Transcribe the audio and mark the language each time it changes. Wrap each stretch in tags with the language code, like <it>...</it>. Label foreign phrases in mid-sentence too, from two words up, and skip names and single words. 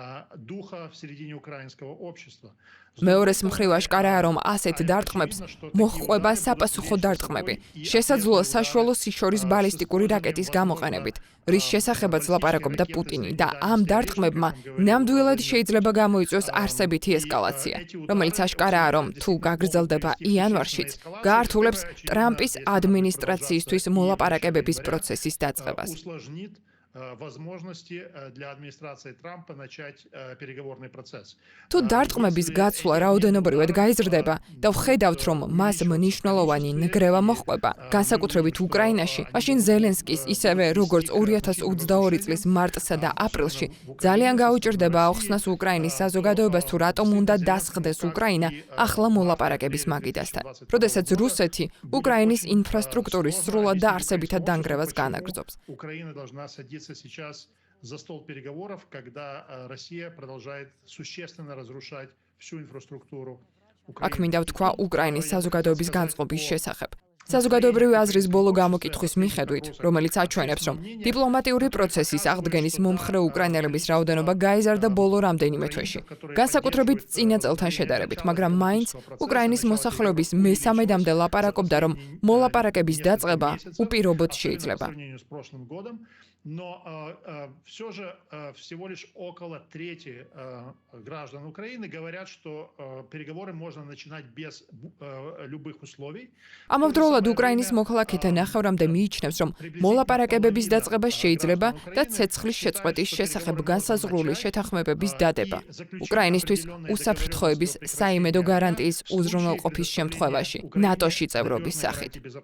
<ka>მეორეს მხრივ აშკარაა, რომ ასეთ დარტყმებს მოჰყვება საპასუხო დარტყმები, შესაძლოა საშუალო სიშორის ბალისტიკური რაკეტის გამოყენებით, რის შესახებაც ლაპარაკობდა პუტინი და ამ დარტყმებმა ნამდვილად შეიძლება გამოიწვიოს არსებითი ესკალაცია, რომელიც აშკარაა, რომ თუ გაგრძელდება იანვარშიც, გაართულებს ტრამპის ადმინისტრაციისთვის მოლაპარაკებების პროცესის დაწყებას.</ka> <ru>возможности для администрации Трампа начать переговорный процесс.</ru> <ka>თუ დარტყმების გაცვლა რაოდენობრივად გაიზრდება და ვხედავთ, რომ მას მნიშვნელოვანი ნგრევა მოჰყვება, განსაკუთრებით უკრაინაში, მაშინ ზელენსკის ისევე როგორც 2022 წლის მარტსა და აპრილში ძალიან გაუჭირდება ახსნას უკრაინის საზოგადოებას, თუ რატომ უნდა დასხდეს უკრაინა ახლა მოლაპარაკების მაგიდასთან. როდესაც რუსეთი უკრაინის ინფრასტრუქტურის სრულად და არსებითად დანგრევას განაგრძობს.</ka> <ru>Сейчас за стол переговоров, когда Россия продолжает существенно разрушать всю инфраструктуру Украины.</ru> <ka>აქ მინდა ვთქვა უკრაინის საზოგადოების განწყობის შესახებ. საზოგადოებრივი აზრის ბოლო გამოკითხვის მიხედვით, რომელიც აჩვენებს, რომ დიპლომატიური პროცესის აღდგენის მომხრე უკრაინელების რაოდენობა გაიზარდა ბოლო რამდენიმე თვეში, განსაკუთრებით წინა წელთან შედარებით, მაგრამ მაინც უკრაინის მოსახლეობის მესამედამდე ლაპარაკობდა, რომ მოლაპარაკების დაწყება უპირობოდ შეიძლება.</ka> <ru>Но все же всего лишь около трети граждан Украины говорят, что переговоры можно начинать без любых условий.</ru> <ka>ამავდროულად უკრაინის მოქალაქეთა ნახევრამდე მიიჩნევს, რომ მოლაპარაკებების დაწყება შეიძლება და ცეცხლის შეწყვეტის შესახებ განსაზღვრული შეთანხმებების დადება. უკრაინისთვის უსაფრთხოების საიმედო გარანტიის უზრუნველყოფის შემთხვევაში ნატოში წევრობის სახით.</ka>